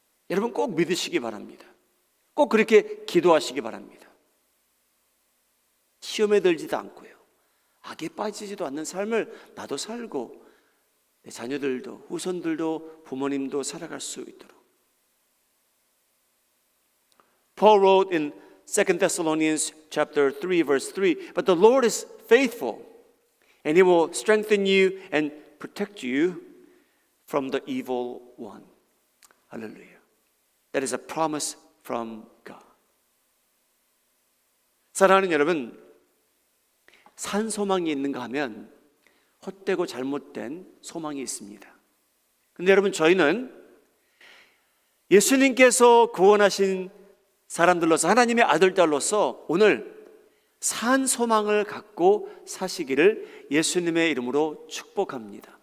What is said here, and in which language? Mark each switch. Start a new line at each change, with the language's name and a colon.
Korean: 여러분, 꼭 믿으시기 바랍니다. 꼭 그렇게 기도하시기 바랍니다. 시험에 들지도 않고요, 악에 빠지지도 않는 삶을 나도 살고 내 자녀들도 후손들도 부모님도 살아갈 수 있도록.
English: Paul wrote in 2 Thessalonians chapter 3 verse 3, but the Lord is faithful and He will strengthen you and protect you from the evil one. Hallelujah. That is a promise from God.
Korean: 사랑하는 여러분, 산 소망이 있는가 하면 헛되고 잘못된 소망이 있습니다. 근데 여러분, 저희는 예수님께서 구원하신 사람들로서, 하나님의 아들, 딸로서 오늘 산 소망을 갖고 사시기를 예수님의 이름으로 축복합니다.